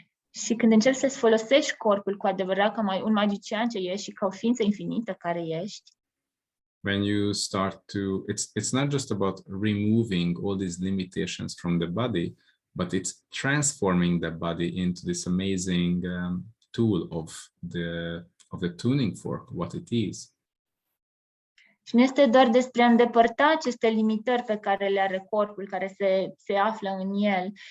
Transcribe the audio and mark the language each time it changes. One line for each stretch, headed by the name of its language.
Romanian: Și când începi să-ți folosești corpul cu adevărat ca un magician ce ești și ca o ființă infinită care ești.
English: When you start to, it's not just about removing all these limitations from the body, but it's transforming the body into this amazing tool of the tuning fork, what it is.
Romanian: Și nu este doar despre a îndepărta aceste limitări pe care le are corpul, care se află în el.